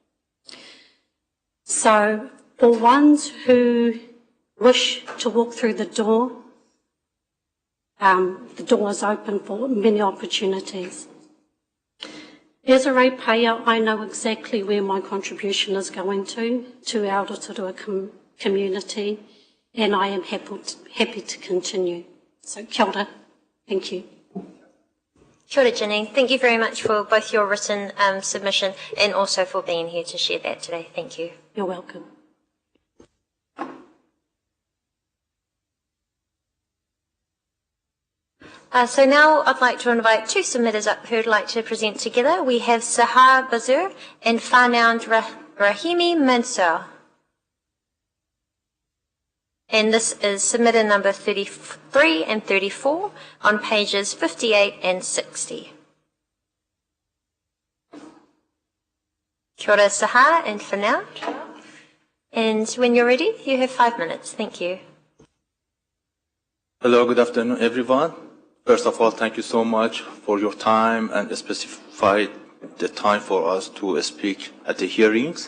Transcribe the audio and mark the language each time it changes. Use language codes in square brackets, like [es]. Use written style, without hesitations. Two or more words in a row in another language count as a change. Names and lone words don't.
[en] So for ones who wish to walk through the door is open for many opportunities. As a ratepayer, I know exactly where my contribution is going to our Rotorua community, and I am happy to continue. [mi] So kia ora. [en] Thank you. [mi] Kia ora, Janine. [en] Thank you very much for both your written submission and also for being here to share that today. Thank you. You're welcome. So now I'd like to invite 2 submitters up who'd like to present together. We have Sahar Bazur and Farnound Rahimi Mansour. And this is submitter number 33 and 34 on pages 58 and 60. [mi] Kia ora, Sahar and Farnound. [en] And when you're ready, you have 5 minutes. Thank you. Hello, good afternoon, everyone. First of all, thank you so much for your time and specified the time for us to speak at the hearings.